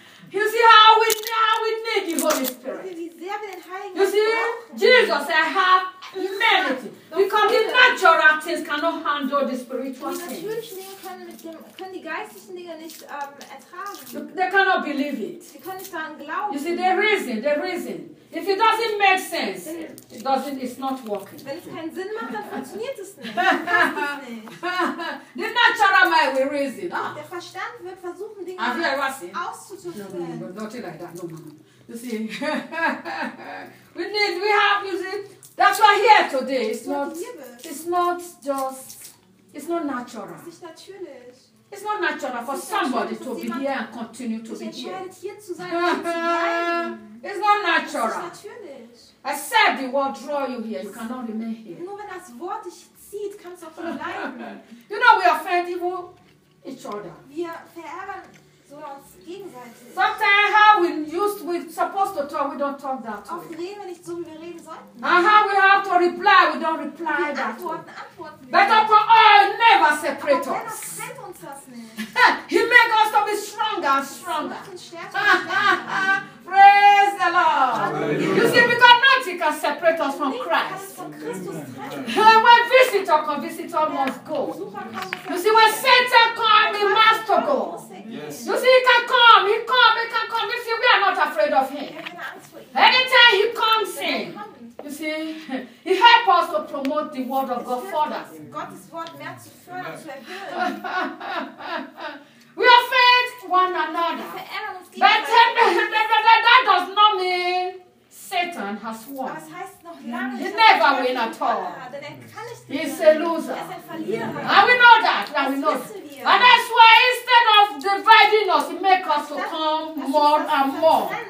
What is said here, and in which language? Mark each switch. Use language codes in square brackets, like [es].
[en] You see how we need the Holy Spirit. You see, Jesus said, I have many things. Because the natural things cannot handle the spiritual things. They cannot believe it. You see, the reason. If it doesn't make sense, it's not working. [de] Wenn es keinen Sinn macht, dann funktioniert es nicht. [en] The natural mind will reason. [de] Der Verstand wird versuchen, Dinge auszuzuführen. [en] Nothing like that, no man. You see, we have. That's why here today it's not natural. [de] Ist nicht natürlich. [en] It's not natural for somebody to be here and continue to be here. It's not natural. I said the word draw you here. You cannot remain here. [de] Nur wenn das Wort dich zieht, kannst du auch bleiben. [en] You know we offend each other. [de] Wir verärgern uns gegenseitig. [en] Sometimes how we're supposed to talk, we don't talk that way. [de] Oft reden wir nicht so, wie wir reden sollten. [en] And how we have to reply, we don't reply [de] wir [en] that way. [de] Antworten. [en] Better for all, never separate us. He makes us to be stronger and stronger. Praise the Lord. Hallelujah. You see, because nothing can separate us from Christ. When visitor come, visitor must go. You see, when Satan come, he must to go. Yes. You see, he can come. You see, we are not afraid of him. Anytime he comes in, you see, he helps us to promote the word of God further. God's word [de] mehr zu fördern, zu erhöhen. [en] We are faith. respect one another. But that does not mean Satan has won. He never win at all. He's a loser. And we know that. And we know that. And that's why instead of dividing us, he makes us to come more and more.